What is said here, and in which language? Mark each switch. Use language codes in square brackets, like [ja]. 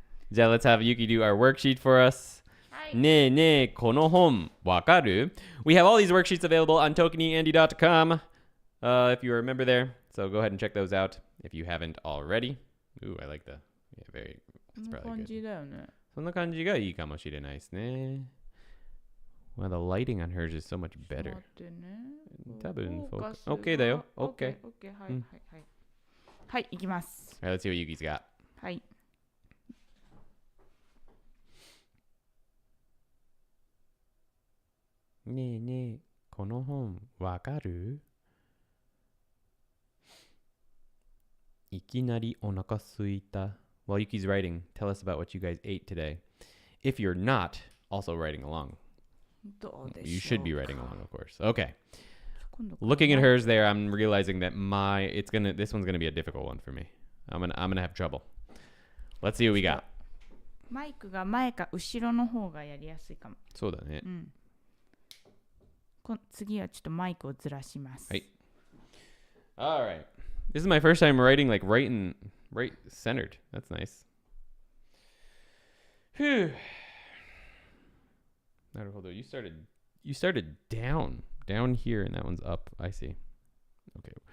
[en] じゃあ let's have Yuki do our worksheet for us. [ja] ねえねえ、この本わかる? [en] We have all these worksheets available on ToKiniAndy.com if you are a member there. So go ahead and check those out if you haven't already. Ooh, I like the very. That's probably good. [ja] そんな感じがいいかもしれないですね. [en] Well, the lighting on hers is so much better. [ja] 多分フォーカス OK だよ. OK. はいはいはい。はい、いきます。 [en] All right, let's see what Yuki's got. [ja] はい。ねえねえ、この本わかる? Ikinari onaka suita. [en] While Yuki's writing, tell us about what you guys ate today. If you're not also writing along, [ja] どうでしょうか。 [en] you should be writing along, of course. Okay. [ja] 今度 [en] Looking at hers there, I'm realizing that this one's gonna be a difficult one for me. I'm gonna have trouble. Let's see what we got. [ja] マイクが前か後ろの方がやりやすいかも。そうだね。次はちょっとマイクをずらします。 [en] はい。All right. This is my first time writing like right centered. That's nice. Phew. [ja] なるほど. [en] You started down here and that one's up. I see. Okay.